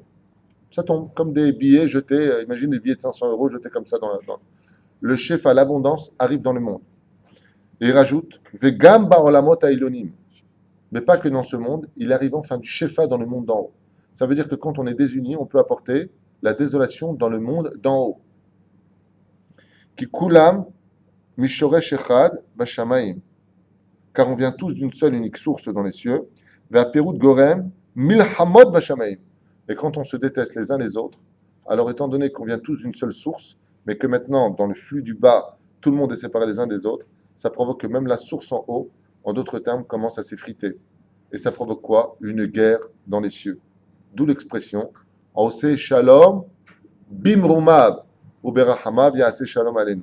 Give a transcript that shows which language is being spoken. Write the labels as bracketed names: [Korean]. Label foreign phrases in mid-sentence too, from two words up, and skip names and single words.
[French] Ça tombe, comme des billets jetés, imagine des billets de 500 € jetés comme ça dans le shefa, l'abondance arrive dans le monde. Et il rajoute, [Hebrew] וגם בעולמות העליונים. [French] Mais pas que dans ce monde, il arrive enfin du shefa dans le monde d'en haut. Ça veut dire que quand on est désunis, on peut apporter la désolation dans le monde d'en haut. [Hebrew] כי כולם משורש אחד בשמים. [French] Car on vient tous d'une seule unique source dans les cieux. [Hebrew] והפירוד גורם מלחמות בשמים. [French] Et quand on se déteste les uns les autres, alors étant donné qu'on vient tous d'une seule source, mais que maintenant, dans le flux du bas, tout le monde est séparé les uns des autres, ça provoque que même la source en haut, en d'autres termes, commence à s'effriter. Et ça provoque quoi? Une guerre dans les cieux. D'où l'expression [Hebrew] עושה שלום במרומיו [French] ou [Hebrew] ברחמיו יעשה שלום עלינו.